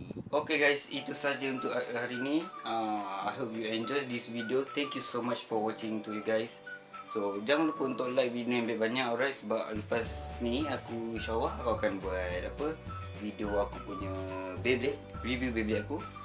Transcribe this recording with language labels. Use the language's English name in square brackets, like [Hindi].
[Malay] Okay guys, itu saja untuk hari ini. [English] I hope you enjoy this video. Thank you so much for watching to you guys. [Malay] So jangan lupa untuk like video yang banyak, alright, sebab lepas ni aku insyaAllah aku akan buat video aku punya Beyblade, review Beyblade aku.